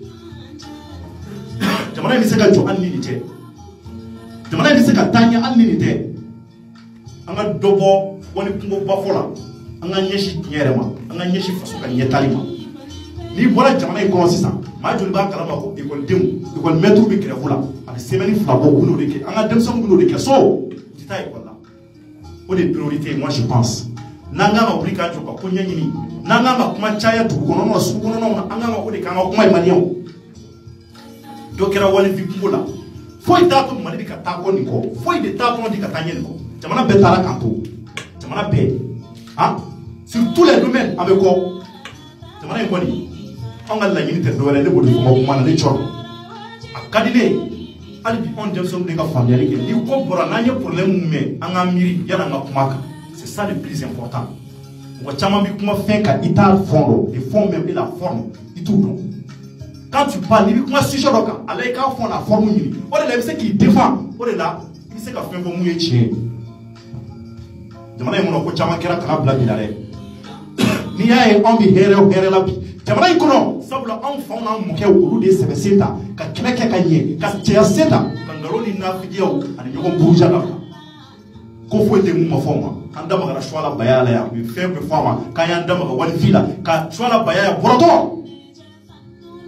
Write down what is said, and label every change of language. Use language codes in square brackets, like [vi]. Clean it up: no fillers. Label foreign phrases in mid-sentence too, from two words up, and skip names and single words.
[bm] jamana in bɛ se ka jɔ hali ni nin tɛ jamana in bɛ se ka taa ɲɛ hali ni nin tɛ an ka dɔ bɔ wali kungoba fɔ la an ka ɲɛsin diɲɛ yɛrɛ ma an ka ɲɛsin faso ka ɲɛtali ma n'i bɔra jamana in kɔnɔ sisan maa joli b'a kalama ko ekɔlidenw ekɔlimɛtiriw bɛ grève la a bɛ semaine fila bɔ u bɛ n'o de kɛ an ka denmisɛnninw bɛ n'o de kɛ so u tɛ taa ekɔli la o de ye priorité [fr] moi je pense [bm] n'an kan ka wuli k'an jɔ ka ko ɲɛɲini n'an kan ka kuma caya dugu kɔnɔnaw na sugu kɔnɔnaw na an kan ka o de k'an ka kuma ye maliyɛnw dɔ kɛra walifin kungo la foyi t'a to Mali bɛ ka taa kɔ nin kɔ foyi de t'a tɔnɔ di ka taa ɲɛ nin kɔ jamana bɛɛ taara k'an to jamana bɛɛ ah [fr] sur tous les domaines [bm] an bɛ kɔ jamana in kɔni an ka laɲini tɛ dɔwɛrɛ ne b'o de fɔ n ka kuma na ne cɔrɔ a ka di ne ye hali bi anw denmisɛnninw de ka faamuyali kɛ ni ko bɔra n'an ye problème min mɛn an ka miiri yanni an ka kuma kan [fr] c'est ça le plus important [bm] mɔgɔ caman bɛ kuma fɛn kan i t'a fond dɔn [fr] le fond même et la forme [bm] i t'u dɔn [fr] quand tu parles [bm] n'i bɛ kuma sujet dɔ kan ala i k'a [fr] fond la forme [bm] ɲini o de la i bɛ se k'i défend o de la i bɛ se ka fɛn fɔ mun ye tiɲɛ ye jamana in kɔnɔ ko caman kɛra kana bila bi la dɛ n'i y'a ye anw bɛ hɛrɛ o hɛrɛ la bi jamana in kɔnɔ sabula anw faw n'an mɔkɛw olu de ye sɛbɛ sen ta ka kɛlɛ kɛ ka ɲɛ ka cɛya sen ta ka nkalon ni nafigiyaw ani ɲɔgɔn buruja la ko foyi tɛ mun ma fɔ ma an da magara suwala baya la yan u ye fɛn bɛɛ fɔ a ma k'an y'an da maga walifin la ka suwala baya yan bɔrɔtɔ